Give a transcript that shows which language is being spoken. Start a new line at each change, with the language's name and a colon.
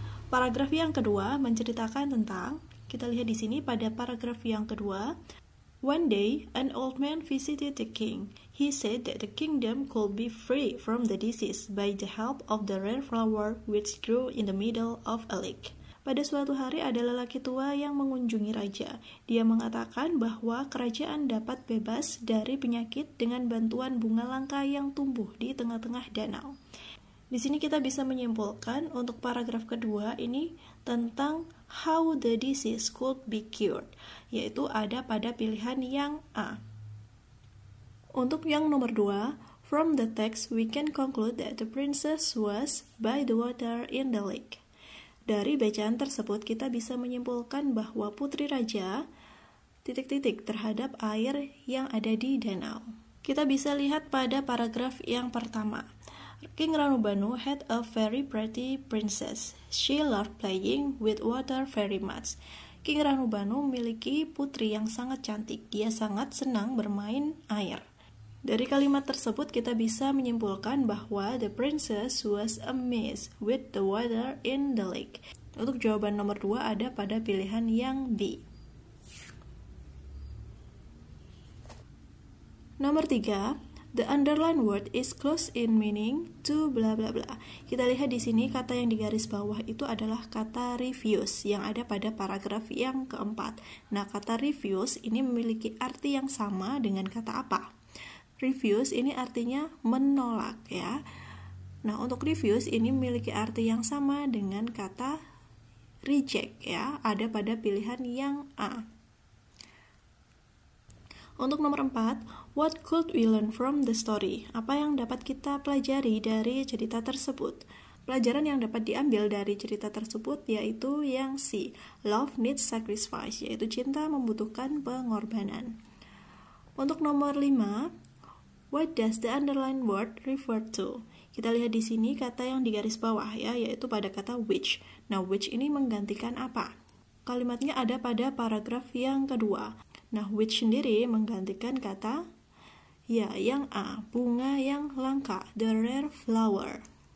Indonesian: Paragraf yang kedua menceritakan tentang, kita lihat di sini pada paragraf yang kedua,
English: one day, an old man visited the king. He said that the kingdom could be free from the disease by the help of the rare flower which grew in the middle of a lake.
Indonesian: Pada suatu hari ada lelaki tua yang mengunjungi raja. Dia mengatakan bahwa kerajaan dapat bebas dari penyakit dengan bantuan bunga langka yang tumbuh di tengah-tengah danau. Di sini kita bisa menyimpulkan untuk paragraf kedua ini tentang
English: how the disease could be cured,
Indonesian: yaitu ada pada pilihan yang A. Untuk yang nomor 2,
English: from the text we can conclude that the princess was by the water in the lake.
Indonesian: Dari bacaan tersebut kita bisa menyimpulkan bahwa putri raja ... terhadap air yang ada di danau. Kita bisa lihat pada paragraf yang pertama.
English: King Ranubanu had a very pretty princess. She loved playing with water very much.
Indonesian: King Ranubanu memiliki putri yang sangat cantik. Dia sangat senang bermain air. Dari kalimat tersebut kita bisa menyimpulkan bahwa
English: the princess was amazed with the water in the lake.
Indonesian: Untuk jawaban nomor 2 ada pada pilihan yang B.
English: Nomor 3, the underlined word is close in meaning to bla bla bla.
Indonesian: Kita lihat di sini kata yang di garis bawah itu adalah kata refuse yang ada pada paragraf yang keempat. Nah, kata refuse ini memiliki arti yang sama dengan kata apa? Refuse ini artinya menolak ya. Nah, untuk refuse ini memiliki arti yang sama dengan kata reject ya, ada pada pilihan yang A. Untuk nomor 4,
English: what could we learn from the story?
Indonesian: Apa yang dapat kita pelajari dari cerita tersebut? Pelajaran yang dapat diambil dari cerita tersebut yaitu yang C,
English: love needs sacrifice,
Indonesian: yaitu cinta membutuhkan pengorbanan. Untuk nomor 5,
English: what does the underlined word refer to?
Indonesian: Kita lihat di sini kata yang di garis bawah ya, yaitu pada kata which. Nah, which ini menggantikan apa? Kalimatnya ada pada paragraf yang kedua. Nah, which sendiri menggantikan kata ya, yang A, bunga yang langka,
English: the rare flower.